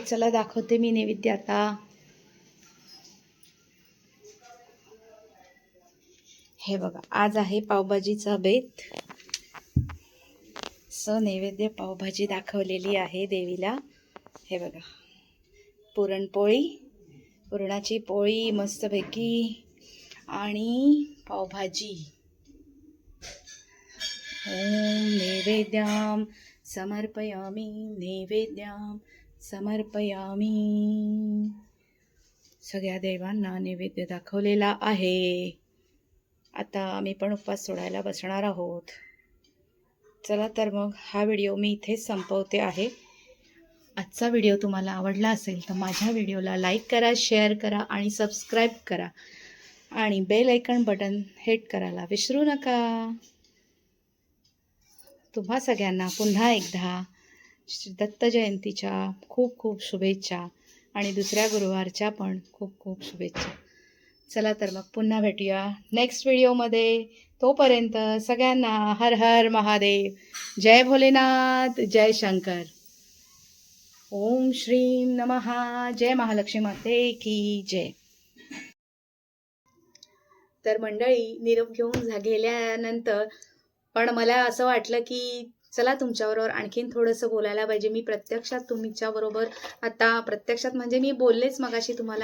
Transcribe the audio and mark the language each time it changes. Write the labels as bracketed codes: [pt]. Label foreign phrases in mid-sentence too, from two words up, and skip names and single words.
[mr] चला दाखवते मी नैवेद्य आता. हे बघा, आज आहे पावभाजीचा बेत. नैवेद्य पावभाजी दाखवलेली आहे देवीला. हे बघा, पुरणपोळी, पुरणाची पोळी मस्तपैकी, आणि पावभाजी. [sa] ओम नैवेद्यम समर्पयामि, नैवेद्यम समर्पयामि. [mr] सगळ्या देवांना नैवेद्य दाखवलेला आहे. आता आम्ही पण उपवास सोडायला बसणार आहोत. चला तर मग हा व्हिडिओ मी इथेच संपवते आहे. आजचा व्हिडिओ तुम्हाला आवडला असेल तर माझ्या व्हिडिओला लाईक करा, शेअर करा आणि सबस्क्राईब करा आणि [en] bell icon button hit [mr] करायला विसरू नका. तुम्हा सगळ्यांना पुन्हा एकदा श्री दत्त जयंतीच्या खूप खूप शुभेच्छा आणि दुसऱ्या गुरुवारच्या पण खूप खूप शुभेच्छा. चला तर मग पुन्हा भेटूया नेक्स्ट व्हिडिओमध्ये. तोपर्यंत सगळ्यांना हर हर महादेव, जय भोलेनाथ, जय शंकर. [sa] ओम श्रीम नमः. [mr] जय महालक्ष्मी माते की जय. तर मंडळी निरोप घेऊन गेल्यानंतर पण मला असं वाटलं की चला तुमच्याबरोबर आणखीन थोडंसं बोलायला पाहिजे. मी प्रत्यक्षात तुमच्याबरोबर आता प्रत्यक्षात म्हणजे मी बोललेच मगाशी तुम्हाला.